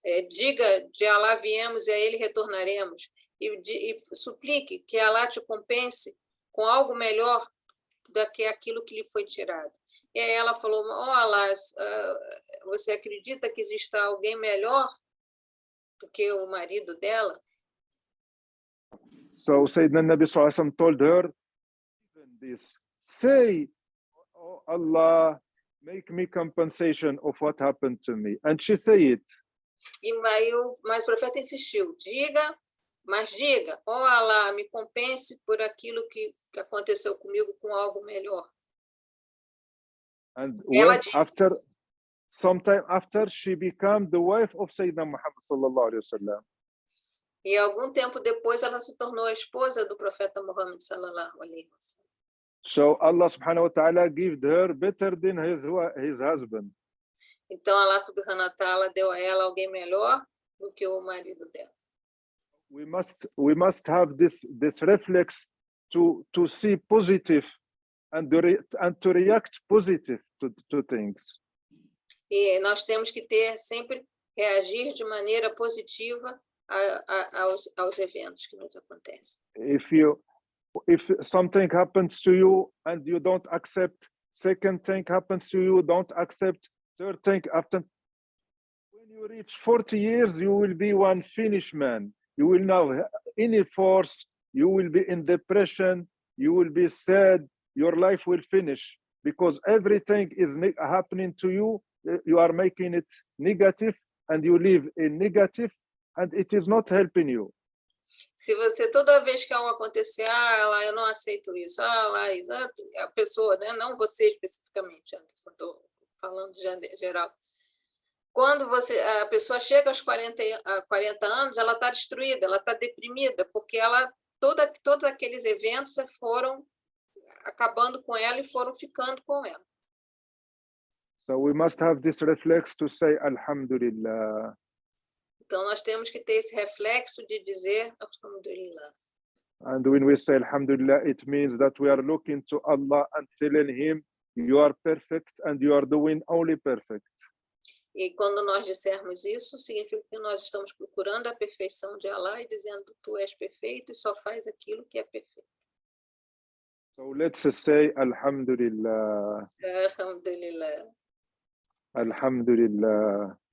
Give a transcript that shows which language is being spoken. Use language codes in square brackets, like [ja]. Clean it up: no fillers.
[pt] Diga, de Allah viemos e a ele retornaremos. E suplique que Allah te compense com algo melhor do que aquilo que lhe foi tirado. E aí ela falou, oh Allah, você acredita que exista alguém melhor do que o marido dela? [en] So Sayyidina Nabi sallallahu alaihi wasallam told her this, say, oh Allah, make me compensation of what happened to me. And she said it. [pt] Mas o profeta insistiu, diga, Mas diga, ó Allah, me compense por aquilo que aconteceu comigo com algo melhor. [en] And [pt] Ela [en] when [pt] diz, [en] sometime after, she became the wife of Sayyidina Muhammad sallallahu alaihi wasallam. [pt] e algum tempo depois ela se tornou a esposa do profeta Muhammad sallallahu alaihi wasallam. [en] So Allah subhanahu wa ta'ala gave her better than his husband. [pt] Então Allah subhanahu wa ta'ala deu a ela alguém melhor do que o marido dela. [en] We must have this reflex to see positive and to react positive to things. [pt] E nós temos que sempre reagir de maneira positiva aos eventos que nos acontecem. [en] If something happens to you and you don't accept, second thing happens to you, don't accept, third thing after. When you reach 40 years, you will be one finished man. You will not have any force. You will be in depression. You will be sad. Your life will finish because everything is happening to you. You are making it negative and you live in negative and it is not helping you. [pt] Se você, toda vez que algo acontecer, lá, eu não aceito isso, lá, exato, a pessoa, né? Não você especificamente, Anderson, estou falando de geral. Quando a pessoa chega aos 40 anos, ela está destruída, ela está deprimida, porque todos aqueles eventos foram acabando com ela e foram ficando com ela. [en] So we must have this reflex to say Alhamdulillah. [pt] Então, nós temos que ter esse reflexo de dizer Alhamdulillah. [en] And when we say Alhamdulillah, it means that we are looking to Allah and telling Him, you are perfect and you are doing only perfect. [pt] E quando nós dissermos isso, significa que nós estamos procurando a perfeição de Allah e dizendo, tu és perfeito e só faz aquilo que é perfeito. [en] So let's say Alhamdulillah. [ar] Alhamdulillah. Alhamdulillah.